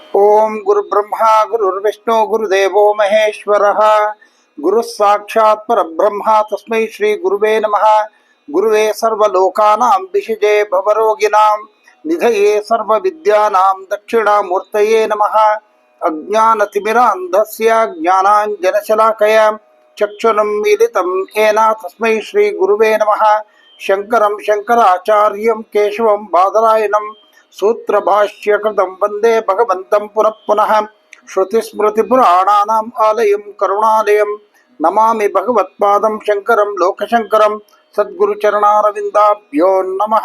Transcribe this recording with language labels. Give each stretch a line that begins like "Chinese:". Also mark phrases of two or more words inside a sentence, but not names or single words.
Sanskrit: ಓಂ ಗುರು ಬ್ರಹ್ಮ ಗುರುರ್ವಿಷ್ಣು ಗುರುದೇವೋ ಮಹೇಶ್ವರಃ ಗುರು ಸಾಕ್ಷಾತ್ ಪರಬ್ರಹ್ಮ ತಸ್ಮೈ ಶ್ರೀ ಗುರುವೇ ನಮಃ. ಗುರುವೇ ಸರ್ವಲೋಕಾನಾಂ ವಿಷಜೇ ಭವರೋಗಿಣಾಂ ನಿಧಯೇ ಸರ್ವವಿದ್ಯಾನಾಂ ದಕ್ಷಿಣಾಮೂರ್ತಯೇ ನಮಃ. ಅಜ್ಞಾನತಿಮಿರಾಂಧಸ್ಯ ಜ್ಞಾನಾಂಜನಶಲಾಕಯ ಚಕ್ಷುರಂ ಮೀಲಿತಂ ಏನ ತಸ್ಮೈ ಶ್ರೀ ಗುರುವೇ ನಮಃ. ಶಂಕರಂ ಶಂಕರಾಚಾರ್ಯಂ ಕೇಶವಂ ಬಾದರಾಯಣಂ ಸೂತ್ರ ಭಾಷ್ಯ ಕೃತಂ ವಂದೇ ಭಗವಂತಂ ಪುನಃ ಪುನಃ. ಶ್ರುತಿ ಸ್ಮೃತಿ ಪುರಾಣಾನಾಂ ಆಲಯಂ ಕರುಣಾಲಯಂ ನಮಾಮಿ ಭಗವತ್ಪಾದಂ ಶಂಕರಂ ಲೋಕಶಂಕರಂ. ಸದ್ಗುರು ಚರಣಾರವಿಂದಾಭ್ಯೋ ನಮಃ.